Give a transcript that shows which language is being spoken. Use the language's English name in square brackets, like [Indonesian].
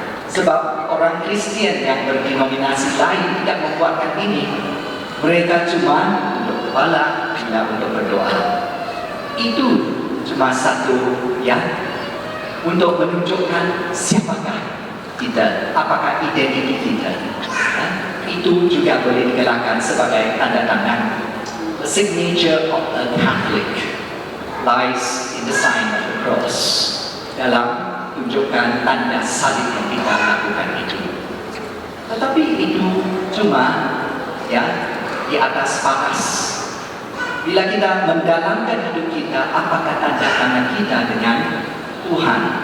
[Indonesian] Sebab orang Kristen yang berdenominasi lain tidak membuatkan ini. Mereka cuma untuk kepala, tidak untuk berdoa. Itu cuma satu ya, untuk menunjukkan siapakah kita, apakah identitas kita. Itu juga boleh dikatakan sebagai tanda tangan. [English] The signature of a Catholic lies in the sign of the cross. [Indonesian] Dalam tunjukkan tanda salib yang kita lakukan itu. Tetapi itu cuma ya di atas paras. Bila kita mendalamkan hidup kita, apakah tanda tangan kita dengan Tuhan?